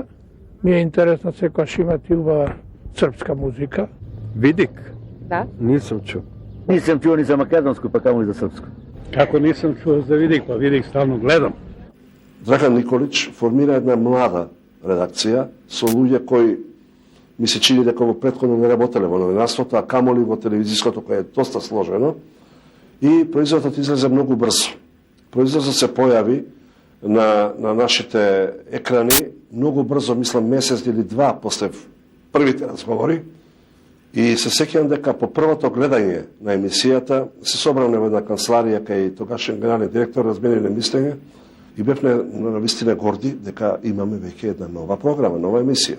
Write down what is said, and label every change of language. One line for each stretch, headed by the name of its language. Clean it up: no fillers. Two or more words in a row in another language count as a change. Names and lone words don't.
Macedonian: Mi je interesna sekoš imati ubava srpska muzika. Vidik? Da.
Serbian: Nisam čuo. Nisam čuo ni za makedonsku, pa kamo i za srpsku. Kako nisam čuo za Vidik, pa Vidik stalno gledam.
Macedonian: Dragan Nikolić formira jedna mlada redakcija со луѓе кои ми се чини дека во претходно не работеле во новинарството, а камоли во телевизиското, кое е доста сложено, и производот излезе многу брзо. Производот се појави на нашите екрани многу брзо, мислам месец или два после првите разговори, и се сеќавам дека по првото гледање на емисијата се собраме во една канцеларија кај тогашен генерален директор, размениле мислење, и бевме на вистина горди дека имаме веќе една нова програма, нова емисија.